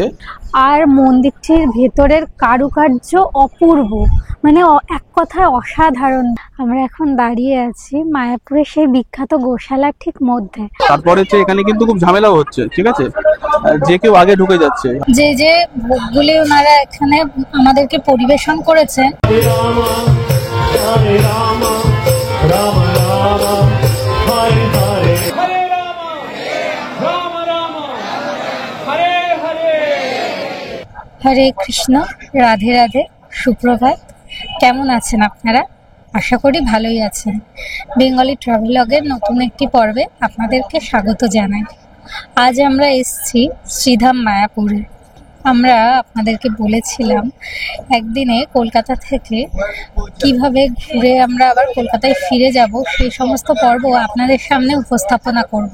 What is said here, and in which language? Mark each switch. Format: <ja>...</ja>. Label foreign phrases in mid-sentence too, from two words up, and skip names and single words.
<bn>আর মন্দিরটির ভেতরের কারুকার্য অপূর্ব, মানে এক কথায় অসাধারণ। আমরা এখন দাঁড়িয়ে আছি মায়াপুরের সেই বিখ্যাত গোশালার ঠিক মধ্যে। তারপরে এখানে কিন্তু খুব ঝামেলাও হচ্ছে, ঠিক আছে, যে কেউ আগে ঢুকে যাচ্ছে। যে ভোগগুলি ওনারা এখানে আমাদেরকে পরিবেশন করেছেন, Hare Rama Rama Rama Hare Hare Hare Rama Rama Hare Hare। হরে কৃষ্ণ, রাধে রাধে, সুপ্রভাত। কেমন আছেন আপনারা? আশা করি ভালোই আছেন। বেঙ্গলি ট্রাভেলগের নতুন একটি পর্বে আপনাদেরকে স্বাগত জানাই। আজ আমরা এসেছি শ্রীধাম মায়াপুরে। আমরা আপনাদেরকে বলেছিলাম একদিনে কলকাতা থেকে কিভাবে ঘুরে আমরা আবার কলকাতায় ফিরে যাব, সেই সমস্ত পর্ব আপনাদের সামনে উপস্থাপনা করব।</bn>